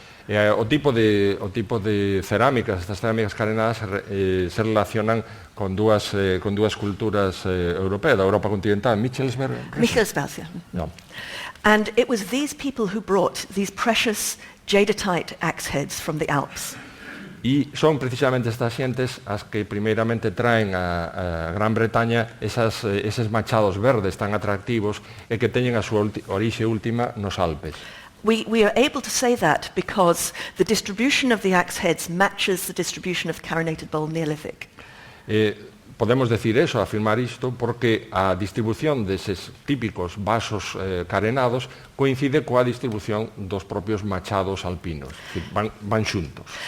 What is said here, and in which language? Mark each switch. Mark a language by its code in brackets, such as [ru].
[gl] O tipo de cerámicas, estas cerámicas carenadas se relacionan con dúas culturas europeas, da Europa continental, Michelsberg. [en] Michelsberg, yeah. No. And it was these people who brought these precious jadeite axe heads from the Alps. [gl] E son precisamente estas xentes as que primeiramente traen a Gran Bretaña eses machados verdes tan atractivos e que teñen a súa orixe última nos Alpes. [en] We are able to say that because the distribution of the axe heads matches the distribution of the carinated bowl Neolithic. [gl] Podemos decir eso, afirmar isto, porque a distribución deses típicos vasos carenados coincide coa distribución dos propios machados alpinos, que van xuntos.